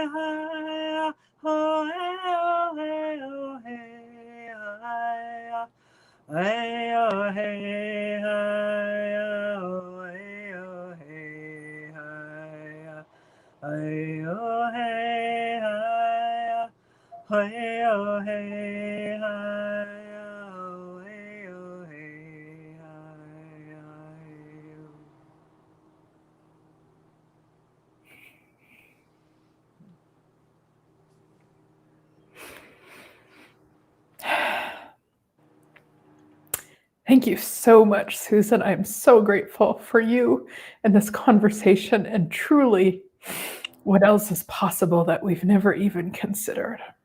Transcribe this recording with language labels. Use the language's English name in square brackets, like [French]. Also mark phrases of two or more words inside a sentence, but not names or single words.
[English] hi, oh, hey, oh, hey, oh, hey, hi, hey, oh, hey, hi, oh, hey, oh, hey, hi, hey, oh, hey, hi, hey, oh, hey, hi, oh, hey, oh, hey, hi, Thank you so much, Susan. I'm so grateful for you and this conversation, and truly, what else is possible that we've never even considered?